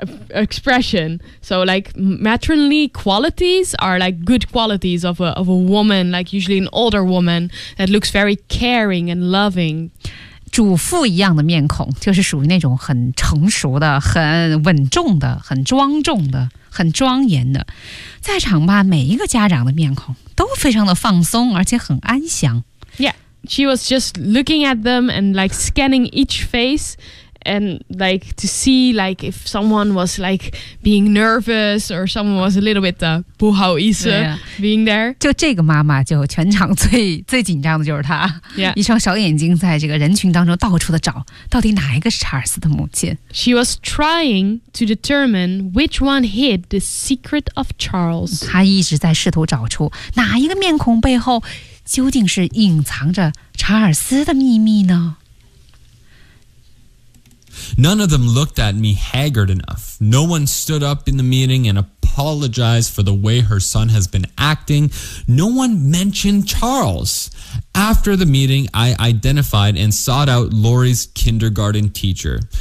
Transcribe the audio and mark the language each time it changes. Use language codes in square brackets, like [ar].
[en] Expression. So like matronly qualities are like good qualities of a woman, like usually an older woman that looks very caring and loving. [zh] 主妇一样的面孔就是属于那种很成熟的很稳重的很庄重的很庄严的。在场吧每一个家长的面孔都非常的放松而且很安详。 [en] Yeah, she was just looking at them and like scanning each face. And like to see like if someone was like being nervous or someone was a little bit [zh] 不好意思 [en] being there. [zh] 就这个妈妈就全场最紧张的就是她。 [en] Yeah. [zh] 一双小眼睛在这个人群当中到处的找到底哪一个是查尔斯的母亲。 [en] She was trying to determine which one hid the secret of Charles. [zh] 她一直在试图找出哪一个面孔背后究竟是隐藏着查尔斯的秘密呢。 [en] None of them looked at me haggard enough. No one stood up in the meeting and apologized for the way her son has been acting. No one mentioned Charles. After the meeting, I identified and sought out Lori's kindergarten teacher.